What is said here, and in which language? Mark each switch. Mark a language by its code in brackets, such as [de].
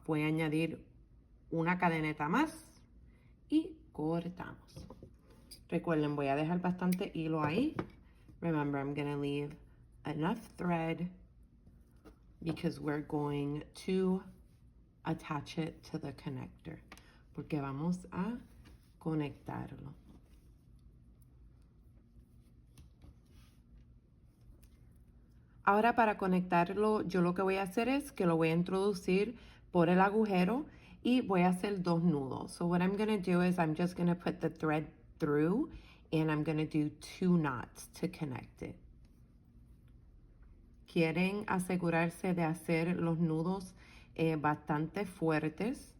[es] Voy a añadir una cadeneta más y cortamos. Recuerden, voy a dejar bastante hilo ahí. [en] Remember, I'm going to leave enough thread because we're going to attach it to the connector. [es] Porque vamos a conectarlo. Ahora para conectarlo, yo lo que voy a hacer es que lo voy a introducir por el agujero Y voy a hacer 2 nudos. [en] So what I'm going to do is I'm just going to put the thread through and I'm going to do 2 knots to connect it. [es] Quieren asegurarse de hacer los nudos bastante fuertes.